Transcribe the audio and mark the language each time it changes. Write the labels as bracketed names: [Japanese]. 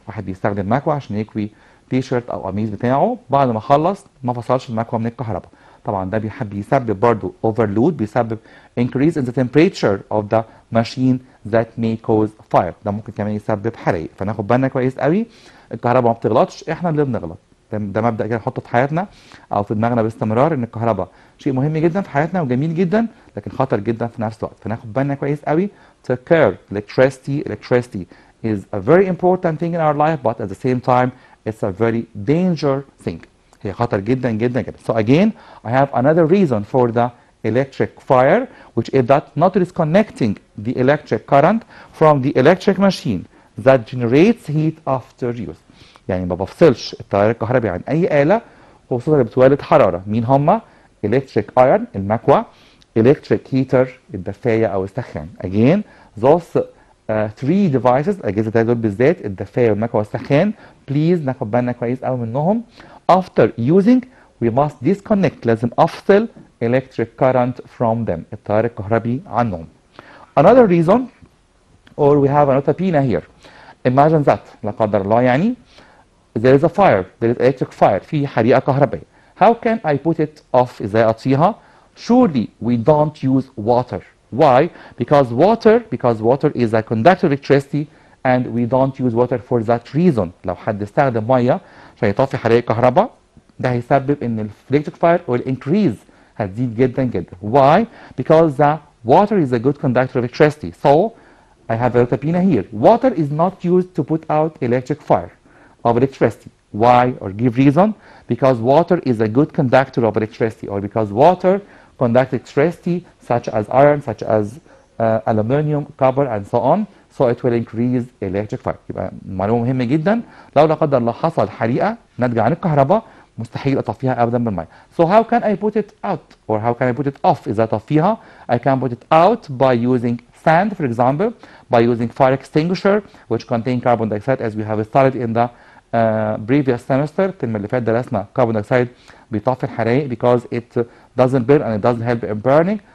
[Arabic] واحد بيستخدم مكوى عشان يكوي تي شيرت او قميص بتاعه، بعد ما خلص ما فصلش المكوى من الكهرباء. طبعا ده بيسبب برضه [English] overload، بيسبب increase in the temperature of the machine that may cause fire. [Arabic] ده ممكن كمان يسبب حرائق. فناخد بالنا كويس قوي، الكهرباء ما بتغلطش، احنا اللي بنغلط. ده مبدأ كده نحطه في حياتنا او في دماغنا باستمرار، ان الكهرباء شيء مهم جدا في حياتنا وجميل جدا لكن خطر جدا في نفس الوقت. فناخد بالنا كويس قوي. [English] Take care. Electricity is a very important thing in our life, but at the same time it's a very dangerous thing. [Arabic] هي خطر جدا جدا جدا. [English] So again, I have another reason for the electric fire, which is that not disconnecting the electric current from the electric machine that generates heat after use. [Arabic] يعني ما بفصلش التيار الكهربي عن اي آلة خصوصا اللي بتولد حرارة. مين هما؟ electric iron المكوى، electric heater الدفاية او السخان. [English] Again, those three devices [Arabic] الأجهزة دول بالذات، الدفاية والمكوى والسخان، [English] please [Arabic] ناخد بالنا كويس قوي منهم. [English] After using we must disconnect. [Arabic] لازم افصل [English] electric current from them [Arabic] التيار الكهربي عنهم. [English] Another reason, or we have a notapina here. Imagine that [Arabic] لا قدر الله يعني [English] there is a fire, there is electric fire، [Arabic] في حريقة كهربائية. [English] How can I put it off؟ [Arabic] ازاي اطفيها؟ [English] Surely we don't use water. Why? Because water is a conductor of electricity and we don't use water for that reason. [Arabic] لو حد استخدم ميه عشان يطفي حريقة كهرباء ده هيسبب ان [English] electric fire will increase، [Arabic] هتزيد جدا جدا. [English] Why? Because the water is a good conductor of electricity. So I have a notapina here. Water is not used to put out electric fire of electricity. Why? Or give reason? Because water is a good conductor of electricity, or because water conducts electricity such as iron, such as aluminum, copper and so on. So it will increase electric fire. [Arabic] يبقى معلومة مهمة جدا. لو لا قدر الله حصل حريقة ناتجة عن الكهرباء مستحيل اطفيها ابدا بالماء. [English] So how can I put it out or how can I put it off؟ [Arabic] إذا اطفيها [English] I can put it out by using sand, for example, by using fire extinguisher which contain carbon dioxide as we have studied in the previous semester. [Arabic] الترم اللي فات درسنا [English] carbon dioxide [Arabic] بيطفي الحرائق [English] because it doesn't burn and it doesn't help in burning.